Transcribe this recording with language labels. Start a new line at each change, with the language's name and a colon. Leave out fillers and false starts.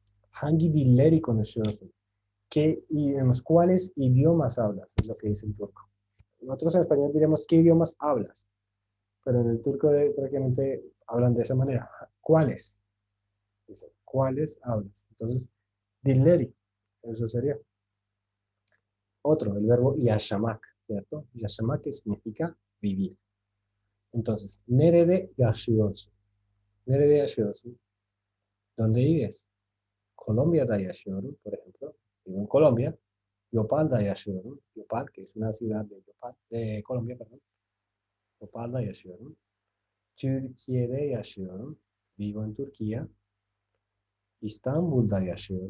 Turkish: Hangi dilleri konuşuyorsun?
Spanish: ¿Cuáles idiomas hablas? Es lo que dice el turco. Nosotros en español diremos ¿qué idiomas hablas? Pero en el turco prácticamente hablan de esa manera. ¿Cuáles? Dice, ¿cuáles hablas? Entonces, dilleri, eso sería. Otro, el verbo yaşamak, ¿cierto? Yaşamak que significa vivir. Entonces,
Turkish: nerede yaşıyorsun? Nerede yaşıyorsun?
Spanish: ¿Dónde vives?
Turkish: Colombia'da yaşıyorum,
Spanish: por ejemplo. Vivo en Colombia.
Turkish: Yopal'da yaşıyorum.
Spanish: Yopal, que es una ciudad de Colombia, perdón.
Turkish: Yopal'da yaşıyorum. Türkiye'de yaşıyorum.
Spanish: Vivo en Turquía.
Turkish: İstanbul'da yaşıyorum.